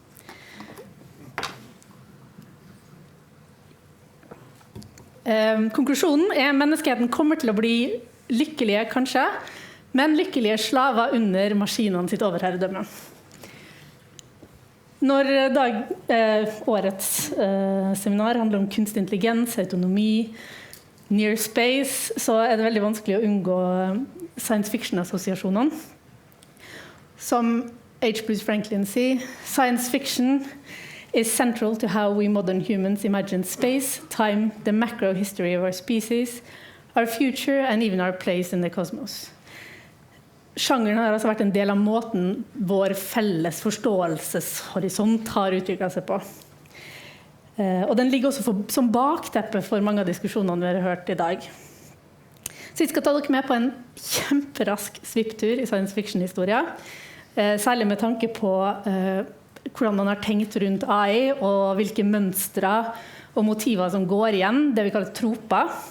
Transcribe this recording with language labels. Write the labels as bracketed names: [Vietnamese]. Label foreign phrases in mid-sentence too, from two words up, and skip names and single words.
[Norwegian] Konklusjonen er at menneskeheten kommer til å bli lykkelige, kanskje, men lykkelige slaver under maskinene sitt overherredømme. Når årets seminar handler om kunstig intelligens, [English] autonomy, near space, [Norwegian] så er det veldig vanskelig å unngå [English] science fiction- [Norwegian] assosiasjonene. Som H. Bruce Franklin sier, [English] science fiction is central to how we modern humans imagine space, time, the macro history of our species, our future, and even our place in the cosmos. [Norwegian] sjangeren har altså vært en del av måten vår felles forståelseshorisont har utviklet seg på. Og den ligger også som bakteppe for mange av diskusjonene vi har hørt i dag. Så jeg skal ta dere med på en kjemperask svipptur i [English] science fiction- [Norwegian] historia, særlig med tanke på hvordan man har tenkt rundt AI, og hvilke mønstre og motiver som går igjen, det vi kaller troper.